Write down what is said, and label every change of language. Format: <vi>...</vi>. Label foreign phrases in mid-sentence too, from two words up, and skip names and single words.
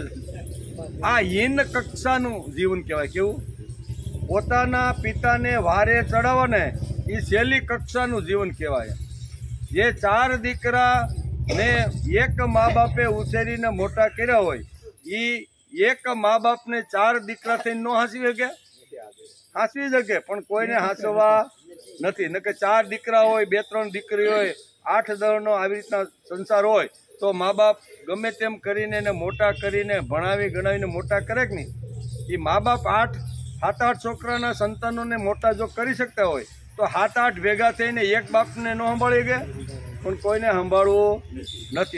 <gu>આ હીન કક્ષાનું જીવન કહેવાય। કેવું પોતાના પિતાને વારે ચઢાવા ને ઈ છેલ્લી કક્ષાનું જીવન કહેવાય। જે 4 દીકરા ને એક મા બાપે ઉછેરીને મોટા કર્યા હોય ઈ એક મા બાપ ને 4 દીકરા થઈને નો સાચવી શકે સાચવી શકે પણ કોઈને સાચવવા નથી। ન કે 4 દીકરા હોય 2-3 દીકરી હોય 8-10નો આવી રીતના સંસાર હોય તો મા બાપ ગમે તેમ કરીને એને મોટા કરીને ભણાવી ગણાવીને મોટા કરે કે નહીં, એ મા બાપ 7-8 છોકરાના સંતાનોને મોટા જો કરી શકતા હોય તો 7-8 ભેગા થઈને એક બાપને ન સંભાળી ગયા, પણ કોઈને સંભાળવું નથી.</gu>